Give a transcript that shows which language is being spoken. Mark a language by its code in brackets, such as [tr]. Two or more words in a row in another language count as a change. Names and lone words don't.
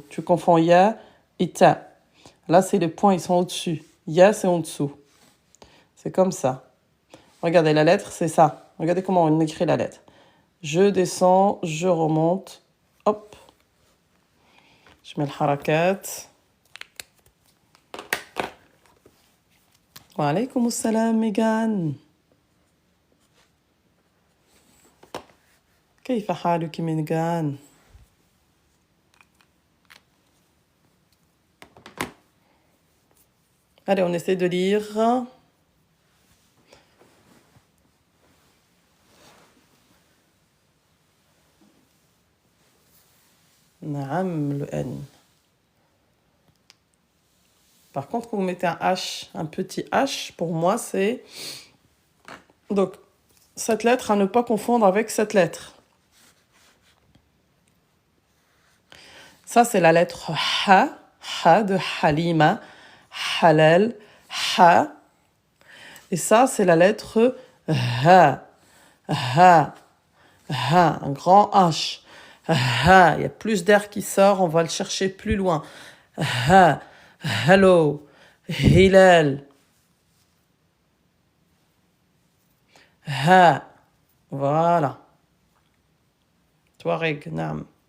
[fr] Tu confonds ya et ta. Là, c'est les points, ils sont au-dessus. Ya, c'est en dessous. C'est comme ça. Regardez, la lettre, c'est ça. Regardez comment on écrit la lettre. Je descends, je remonte. Hop. Je mets le harakat. [ar] وعليكم السلام, Megan. كيف حالك ميغان؟ [fr] Allez, on essaie de lire. Naam, le N. Par contre, quand vous mettez un H, un petit H, pour moi, c'est... Donc, cette lettre à ne pas confondre avec cette lettre. Ça, c'est la lettre Ha. Ha de Halima. Halal. Ha. Et ça, c'est la lettre Ha. Ha. Ha. Un grand H. Ha. Il y a plus d'air qui sort. On va le chercher plus loin. Ha. Hello. Hilal. Ha. Voilà. Touareg, naam.